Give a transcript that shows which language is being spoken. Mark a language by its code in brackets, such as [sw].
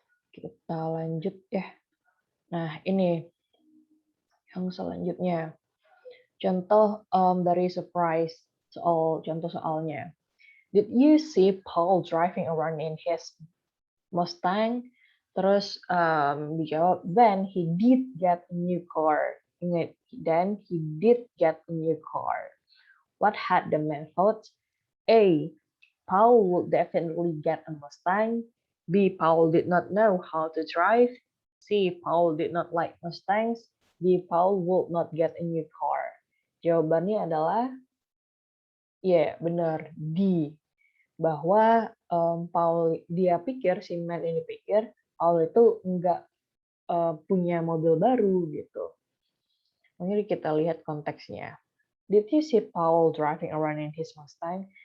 [id] Kita lanjut ya. Nah, ini yang selanjutnya. Contoh dari surprise contoh soalnya. [en] Did you see Paul driving around in his Mustang? [id] Terus dijawab, [en] then he did get a new car. [id] Ingat, [en] then he did get a new car. What had the man thought? A. Paul would definitely get a Mustang. B. Paul did not know how to drive. C. Paul did not like Mustangs. D. Paul would not get a new car. [id] Jawabannya adalah, ya benar, D. Bahwa Paul, dia pikir, si man ini pikir, Paul itu nggak punya mobil baru gitu. Ini kita lihat konteksnya. [en] Did you see Paul driving around in his Mustang?